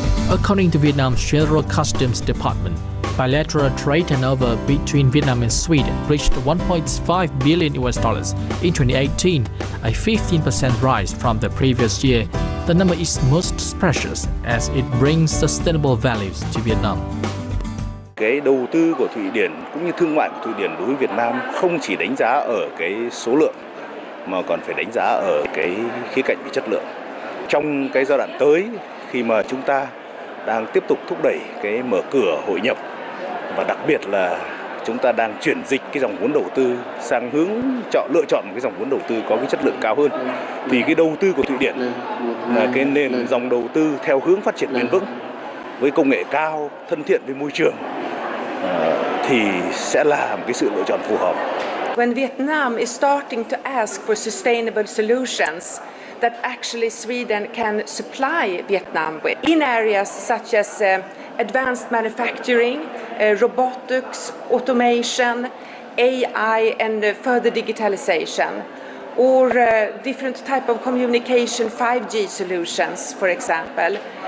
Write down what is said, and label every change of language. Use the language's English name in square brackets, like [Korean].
[English] According to Vietnam's General Customs Department, bilateral trade turnover between Vietnam and Sweden reached $1.5 billion in 2018, a 15% rise from the previous year. The number is most precious as it brings sustainable values to Vietnam. [Vietnamese] Cái đầu tư của Thụy Điển cũng như thương mại của Thụy Điển đối với Việt Nam không chỉ đánh giá ở cái số lượng mà còn phải đánh giá ở cái khía cạnh về chất lượng. Trong cái giai đoạn tới khi mà chúng ta đang tiếp tục thúc đẩy cái mở cửa hội nhập và đặc biệt là chúng ta đang chuyển dịch cái dòng vốn đầu tư sang lựa chọn một cái dòng vốn đầu tư có cái chất lượng cao hơn, thì cái đầu tư của Thụy Điển là cái nền dòng đầu tư theo hướng phát triển bền vững với công nghệ cao, thân thiện với môi trường thì sẽ là một cái sự lựa chọn phù hợp. [English] When Vietnam is starting to ask for sustainable solutions that actually Sweden can supply Vietnam with in areas such as advanced manufacturing, robotics, automation, AI and further digitalization, or different type of communication, 5G solutions, for example,